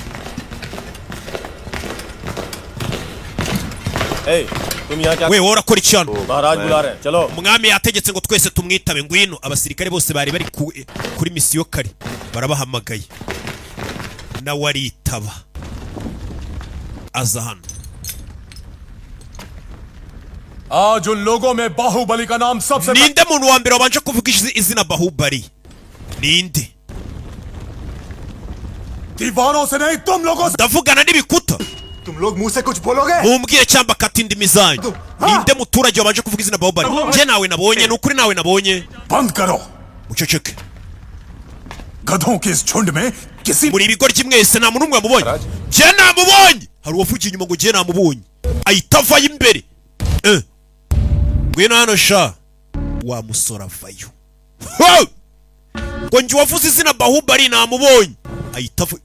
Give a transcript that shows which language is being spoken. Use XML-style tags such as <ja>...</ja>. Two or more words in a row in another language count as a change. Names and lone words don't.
<rw>We wowe urakora iki hano? Umwami yategetse ngo twese tumwitabe. Ngwino. Abasirikare bose bari bari kuri misiyo kare, barabahamagaye, nawe aritaba aza hano.</rw> <hi>आज उन लोगों में बाहुबली का नाम सबसे</hi> <rw>Ninde muntu wa mbere wabanje kuvuga izina Bahubali? Ninde?</rw> <hi>दीवानों से नहीं, तुम लोगों से।</hi> <rw>Ndavugana n'ibikuta.</rw> <hi>तुम लोग मुंह से कुछ बोलोगे?</hi> <rw>mumbwire cyangwa kata indimi zanyu. Ninde muturage wabanje kuvuga izina Bahubali? Je nawe nabonye, nukuri nawe nabonye.</rw> <hi>बंद करो।</hi> <rw>Uceceke.</rw> <hi>गधों के इस झुंड में किसी</hi> <rw>muri ibigoryi mwese nta muntu umwe wamubonye. Je namubonye. Hari uwavugiye inyuma ngo je namubonye. Ahita avayo imbere. Ngwino hano sha. Wa musora avayo. Ngo njye wavuze izina Bahubali namubonye. Ahita avayo.</rw>